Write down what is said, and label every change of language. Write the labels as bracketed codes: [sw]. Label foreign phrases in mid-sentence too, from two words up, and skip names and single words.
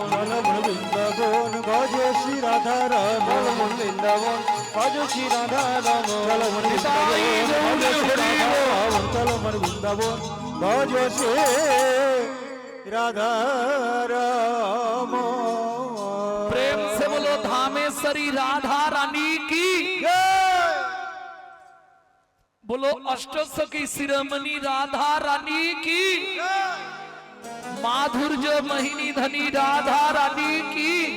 [bn] চল মন বৃন্দাবন ভজ শ্রী রাধা রমন চল মন বৃন্দাবন ভজ শ্রী রাধা রমন চল মন বৃন্দাবন চল মন বৃন্দাবন ভজ শ্রী রাধা রমন [hi] प्रेम से बोलो धामेश्वरी राधा रानी की बोलो अष्टसखी शिरोमणि राधा रानी की माधुर्य महिनी धनी राधा रानी की